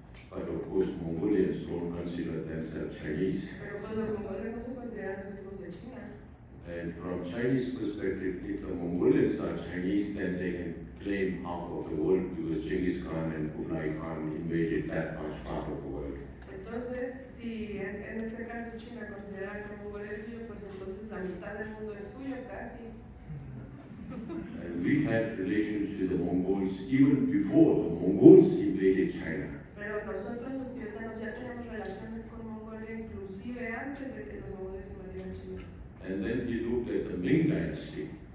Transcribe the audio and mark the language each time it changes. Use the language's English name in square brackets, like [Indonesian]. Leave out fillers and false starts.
[English] But of course, Mongolians don't consider themselves Chinese. [Spanish] Pero pues los mongoles no se consideran hijos de China. [English] And from Chinese perspective, if the Mongolians are Chinese, then they can claim half of the world because Genghis Khan and Kublai Khan invaded that much part of the world. [Spanish] Entonces, si en este caso China considera que Mongolia es suyo, pues entonces la mitad del mundo es suyo casi. [English] And we had relations with the Mongols even before the Mongols invaded China. [Spanish] Pero nosotros los tibetanos ya tenemos relaciones con Mongolia inclusive antes de que los mongoles invadieran China. [English] And then he looked at the Ming dynasty,